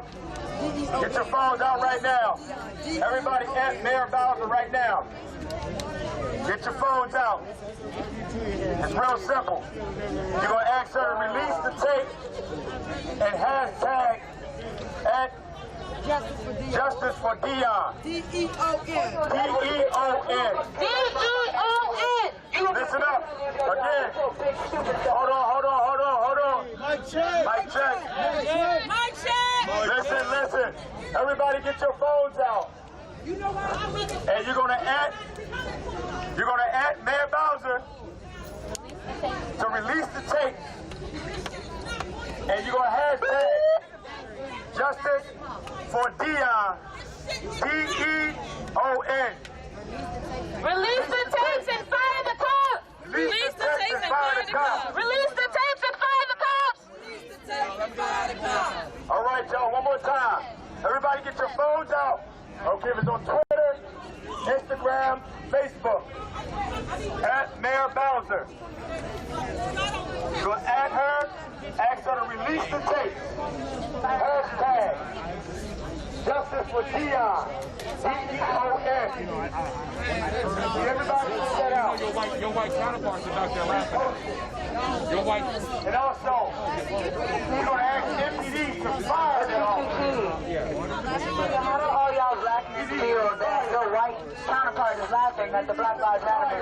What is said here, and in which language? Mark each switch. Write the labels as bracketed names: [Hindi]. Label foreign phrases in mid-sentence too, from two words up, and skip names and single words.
[English] Get your phones out right now. Everybody at Mayor Bowser right now. Get your phones out. It's real simple. You're going to ask her to release the tape and hashtag at Justice for Dion. D-E-O-N. D-E-O-N. D-E-O-N. Listen up. Again. Hold on. Mic check. Mic check. Listen. Everybody get your phones out. You know what? And you're gonna add Mayor Bowser to release the tape. And you're gonna hashtag Justice for Dion. D-E-O-N. Release the tapes and fire the cops! Release the tapes and fire the cops! Release the tapes and fire the cops! All right, y'all, one more time. Everybody get your phones out. Okay, if it's on Twitter, Instagram, Facebook. At Mayor Bowser. You're going to add her, ask her to release the tape. Hashtag Justice for Dion. D-E-O-N. Everybody get that out. Your white counterparts are out there laughing. Your white. And also, we're going to ask MPD to fire them all. How do all y'all black feel that your white counterpart is laughing at the Black Lives Matter?